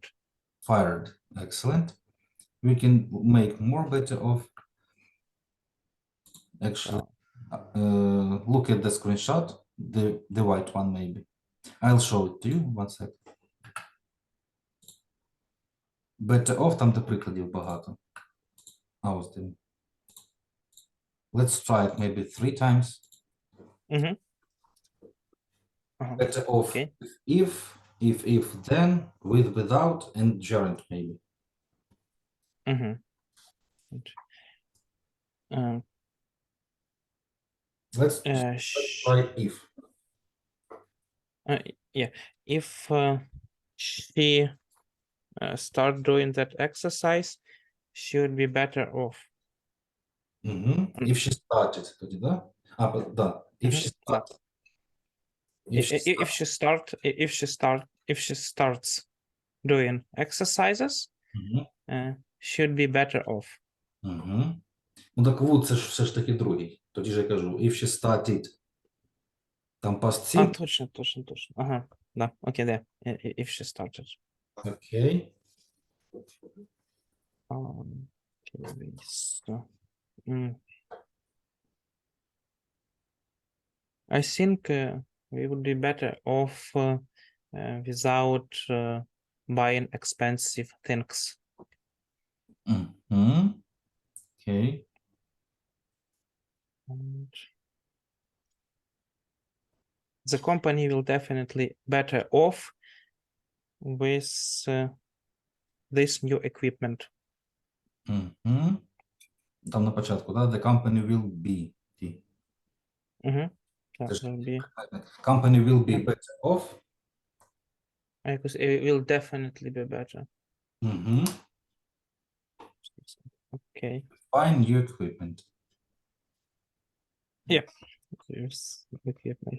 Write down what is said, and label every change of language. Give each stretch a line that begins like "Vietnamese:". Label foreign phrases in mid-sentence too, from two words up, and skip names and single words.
English: Fired. Excellent. We can make more better of. Actually, look at the screenshot, the white one maybe. I'll show it to you. One sec. Better off,
Ukrainian: там де прикладів багато. А ось де.
English: Let's try it maybe 3 times. Better off Okay. if, then, with, without, and gerund maybe. Let's try if. Yeah, if she start doing that exercise, she would be better off. If she started,
Ukrainian: тоді, да? Да.
English: If she
Ukrainian: Да.
English: started. If she starts doing exercises, should be better off.
Ukrainian: Ну так would це ж все ж таки другий. Тоді ж я кажу,
English: if she started,
Ukrainian: там
English: past simple.
Ukrainian: Точно. Ага, да, окей, да.
English: If she started.
Ukrainian: Окей.
English: Okay, so, I think we would be better off without buying expensive things.
Ukrainian: Окей.
English: And the company will definitely better off with this new equipment.
Ukrainian: Там на початку, да?
English: The company will be. That will be, Company will be better off. because it will definitely be better. Okay. Find new equipment. Yeah. Here's equipment.